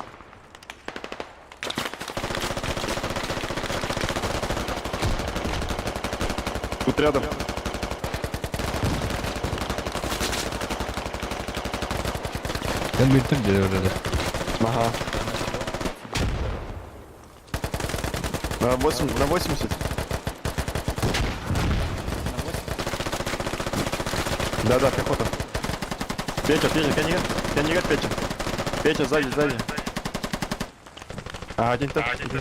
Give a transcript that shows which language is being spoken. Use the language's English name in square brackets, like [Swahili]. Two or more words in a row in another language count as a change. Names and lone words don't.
[Russian] Тут рядом. [Turkish] Gel bitir diyor orada. [Russian] Ага. На 80. Да, пехота. Петя, канигет, Петя. Петя, сзади. А, один тет.